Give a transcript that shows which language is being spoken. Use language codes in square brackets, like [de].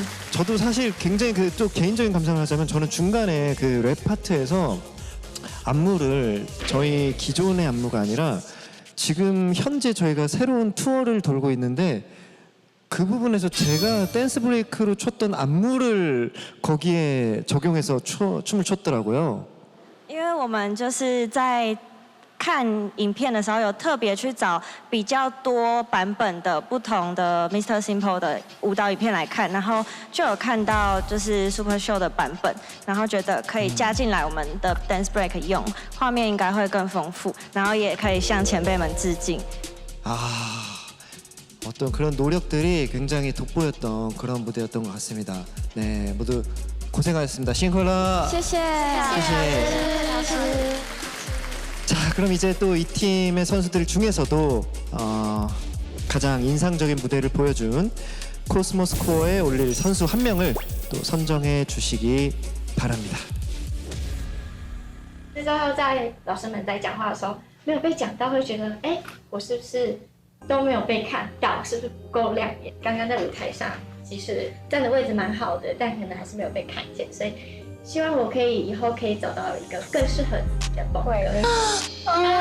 [ko] 저도 사실 굉장히 또 개인적인 감상을 하자면 저는 중간에 그 랩 파트에서 안무를 저희 기존의 안무가 아니라 지금 현재 저희가 새로운 투어를 돌고 있는데 그 부분에서 제가 댄스 브레이크로 췄던 안무를 거기에 적용해서 춤을 췄더라고요. [zh] 因为我们就是在看影片的时候，有特别去找比较多版本的不同的 Mr. Simple 的舞蹈影片来看，然后就有看到就是 Super Show 的版本，然后觉得可以加进来我们的 Dance Break 用，画面应该会更丰富，然后也可以向前辈们致敬。 [ko] 어떤 그런 노력들이 굉장히 돋보였던 그런 무대였던 것 같습니다. 네, 모두 고생하셨습니다. 싱콜라. [zh] 谢谢，谢谢老师。 [ko] 자, 그럼 이제 또 이 팀의 선수들 중에서도 가장 인상적인 무대를 보여준 코스모스 코어에 올릴 선수 한 명을 또 선정해 주시기 바랍니다. [zh] 那时候在老师们在讲话的时候，没有被讲到，会觉得，哎，我是不是都没有被看到？是不是不够亮眼？刚刚在舞台上，其实站的位置蛮好的，但可能还是没有被看见，所以希望我可以以后可以找到一个更适合自己的风格。